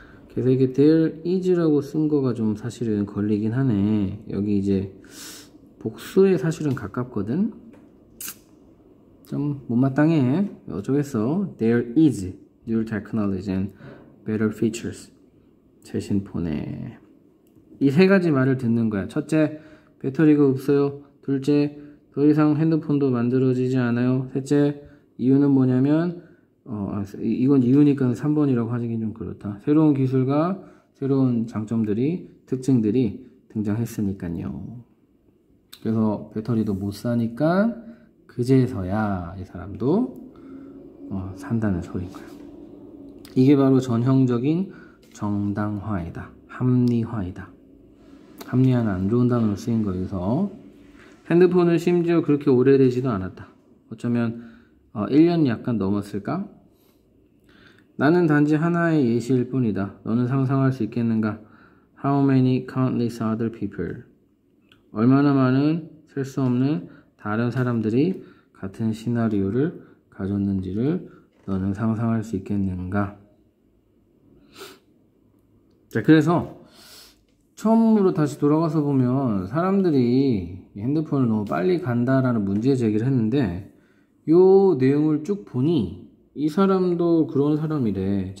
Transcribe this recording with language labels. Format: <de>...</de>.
<ko>그래서 이게 there is라고 쓴 거가 좀 사실은 걸리긴 하네. 여기 이제 복수에 사실은 가깝거든. 좀 못마땅해. 어쩌겠어.</ko> <en>There is new technology and better features.</en> <ko>최신 폰에 이 세 가지 말을 듣는 거야. 첫째, 배터리가 없어요. 둘째, 더 이상 핸드폰도 만들어지지 않아요. 셋째, 이유는 뭐냐면 이건 이유니까 3번이라고 하긴 좀 그렇다. 새로운 기술과 새로운 장점들이, 특징들이 등장했으니까요. 그래서 배터리도 못 사니까 그제서야 이 사람도 산다는 소리인 거야. 이게 바로 전형적인 정당화이다. 합리화이다. 합리화는 안 좋은 단어로 쓰인 거여서 핸드폰은 심지어 그렇게 오래되지도 않았다. 어쩌면 1년 약간 넘었을까? 나는 단지 하나의 예시일 뿐이다. 너는 상상할 수 있겠는가?</ko> <en>How many countless other people?</en> <ko>얼마나 많은 셀 수 없는 다른 사람들이 같은 시나리오를 가졌는지를 너는 상상할 수 있겠는가? 자, 그래서 처음으로 다시 돌아가서 보면 사람들이 핸드폰을 너무 빨리 간다라는 문제 제기를 했는데 요 내용을 쭉 보니 이 사람도 그런 사람이래.</ko>